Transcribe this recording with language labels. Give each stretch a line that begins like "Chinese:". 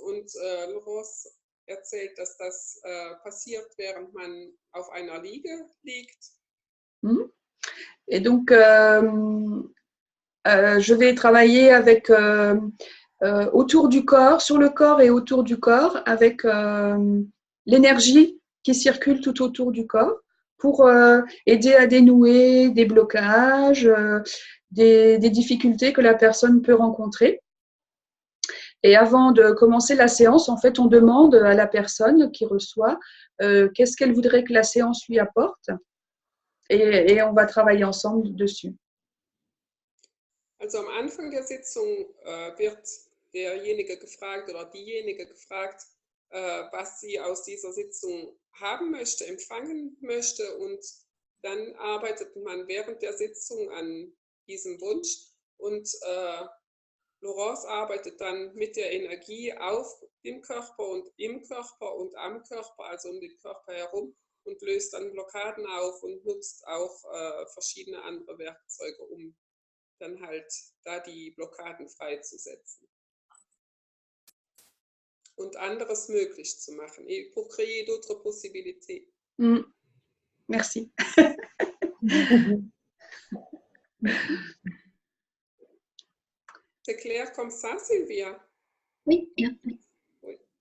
German: Und Laurence erzählt, dass das passiert, während man auf einer Liege liegt.
French: Et donc, je vais travailler avec autour du corps, sur le corps et autour du corps, avec l'énergie qui circule tout autour du corps pour aider à dénouer des blocages, des difficultés que la personne peut rencontrer. Et avant de commencer la séance, en fait, on demande à la personne qui reçoit qu'est-ce qu'elle voudrait que la séance lui apporte et on va travailler ensemble dessus.
German: Also am Anfang der Sitzung wird derjenige gefragt oder diejenige gefragt, was sie aus dieser Sitzung haben möchte, empfangen möchte, und dann arbeitet man während der Sitzung an diesem Wunsch und Laurence arbeitet dann mit der Energie auf dem Körper und im Körper und am Körper, also um den Körper herum, und löst dann Blockaden auf und nutzt auch verschiedene andere Werkzeuge, um dann halt da die Blockaden freizusetzen und anderes möglich zu machen.
French: Et pour créer d'autres possibilités. Merci. C'est clair comme ça, Sylvia? Oui, bien. Oui.